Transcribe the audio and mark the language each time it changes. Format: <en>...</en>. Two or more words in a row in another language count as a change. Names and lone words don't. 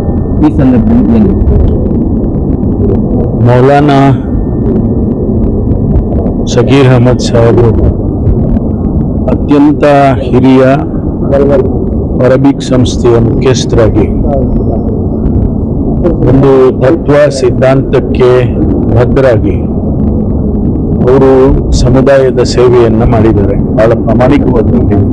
<kn>ಈ ಸಂದರ್ಭದಲ್ಲಿ ಏನು मौलाना सगीर अहमद साहब अत्यंत ಹಿರಿಯ ಅರಬಿಕ್ ಸಂಸ್ಥೆಯ ಮುಖ್ಯಸ್ಥರಾಗಿ ಒಂದು ತತ್ವ ಸಿದ್ಧಾಂತಕ್ಕೆ ಬದ್ಧರಾಗಿ ಅವರು ಸಮುದಾಯದ ಸೇವೆಯನ್ನ ಮಾಡಿದ್ದಾರೆ, ಬಹಳ ಪ್ರಾಮಾಣಿಕವಾಗಿ।</kn>